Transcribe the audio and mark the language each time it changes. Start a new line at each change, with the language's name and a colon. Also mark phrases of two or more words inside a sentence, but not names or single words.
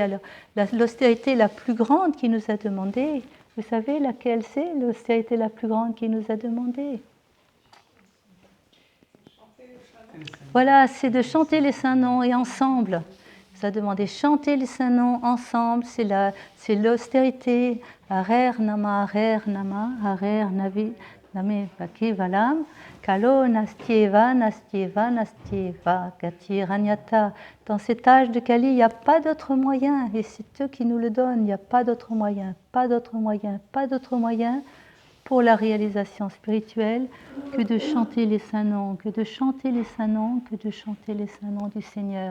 French: Alors, l'austérité la plus grande qui nous a demandé, vous savez laquelle c'est, l'austérité la plus grande qui nous a demandé? Voilà, c'est de chanter les saints noms et ensemble. Il nous a demandé de chanter les saints noms ensemble, c'est l'austérité.
Sanskrit: Harer Nama, Harer Nama, Harer Name Vakevalam, Kalo Nastieva, Nastieva, Nastieva, Gati Ranyata.
French: Dans cet âge de Kali, il n'y a pas d'autre moyen, et c'est eux qui nous le donnent, il n'y a pas d'autre moyen, pas d'autre moyen, pas d'autre moyen pour la réalisation spirituelle que de chanter les saints noms, que de chanter les saints noms, que de chanter les saints noms du Seigneur.